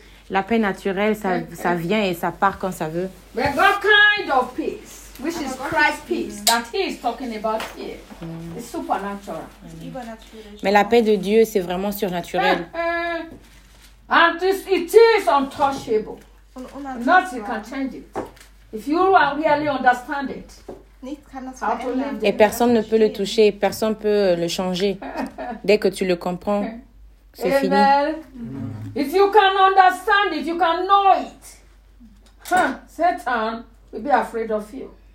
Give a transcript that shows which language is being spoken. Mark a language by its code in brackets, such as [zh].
[fr] La paix naturelle, ça vient et ça part quand ça veut. [en] But what kind of peace? Which is Christ's peace that he is talking about here. It's supernatural. [fr] Mais la paix de Dieu, c'est vraiment surnaturel. [en] And it is untouchable. Not you can change it. If you really understand it, how to live it. [fr] Et personne ne peut le toucher, personne peut le changer. Dès que tu le comprends, c'est fini. [en] If you can understand it, you can know it. Satan will be afraid of you.